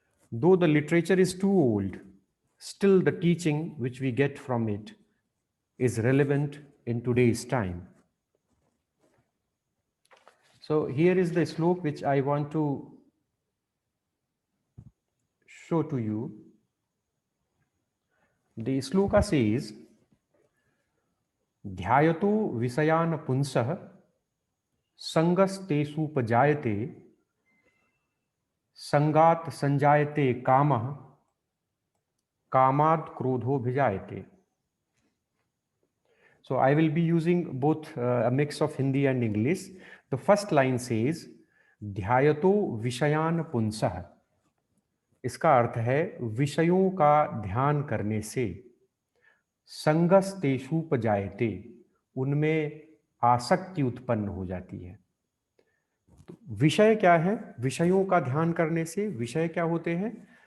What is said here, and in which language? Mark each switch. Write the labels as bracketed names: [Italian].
[English] Though the literature is too old, still the teaching which we get from it is relevant in today's time. So here is the slok which I want to show to you. The sloka says, [Sanskrit] ध्यायतो विषयान पुंसः संगस्तेषुपजायते संगात संजायते कामः कामाद क्रोधो भिजायते. [English] So I will be using both a mix of Hindi and English. The first line says, [Sanskrit] ध्यायतो विषयान पुंसः. [Hindi] इसका अर्थ है विषयों का ध्यान करने से, [Sanskrit] संगस्तेषुपजायते, [Hindi] उनमें आसक्ति उत्पन्न हो जाती है. तो विषय क्या है? विषयों का ध्यान करने से विषय क्या होते हैं?